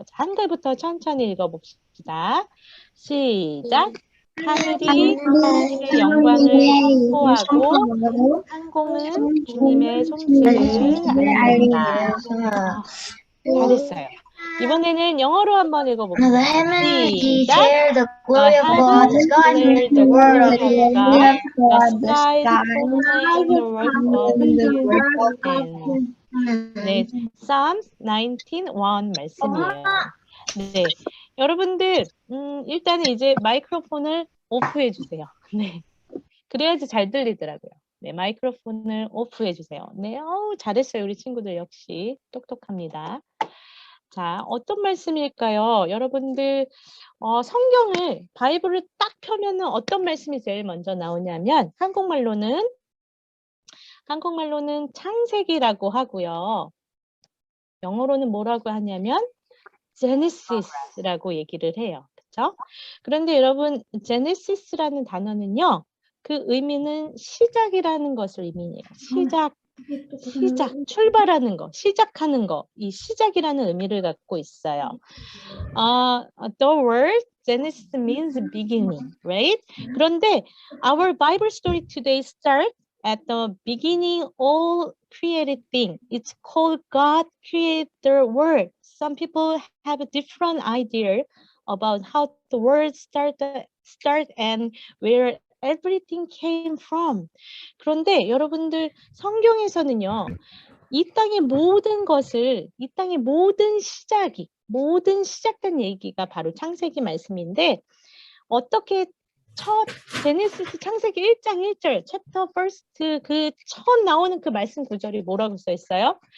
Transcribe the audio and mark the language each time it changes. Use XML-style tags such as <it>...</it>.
<ko>자, 한글부터 천천히 읽어봅시다. 시작! 하늘이 하나님의 영광을 선포하고 항공은 주님의 솜씨를 알린다. 잘했어요. 이번에는 영어로 한번 읽어볼게요. 시작!</ko> <en>The heavens declare the word of God. The skies proclaim the work of His hands.</en> <ko>네, Psalms 19:1 말씀이에요. 네, 여러분들 일단은 이제 마이크로폰을 오프해 주세요. 네, 그래야지 잘 들리더라고요. 네, 마이크로폰을 오프해 주세요. 네, 잘했어요. 우리 친구들 역시 똑똑합니다. 자, 어떤 말씀일까요? 여러분들 성경을 바이블을 딱 펴면은 어떤 말씀이 제일 먼저 나오냐면 한국말로는 창세기라고 하고요. 영어로는 뭐라고 하냐면 Genesis라고 얘기를 해요. 그렇죠? 그런데 여러분 Genesis라는 단어는요. 그 의미는 시작이라는 것을 의미해요. 시작, 출발하는 거, 시작하는 거. 이 시작이라는 의미를 갖고 있어요.</ko> <en>The word Genesis means beginning, right?</en> <ko>그런데</ko> <en>our Bible story today starts at the beginning all created thing. It's called God created the world. Some people have a different idea about how the world start and where everything came from.</en> <ko>그런데 여러분들 성경에서는요. 이 땅의 모든 것을, 이 땅의 모든 시작된 얘기가 바로 창세기 말씀인데 어떻게 제네시스 창세기 1장 1절 챕터 퍼스트 그 첫 나오는 그 말씀 구절이 뭐라고 써 있어요?</ko>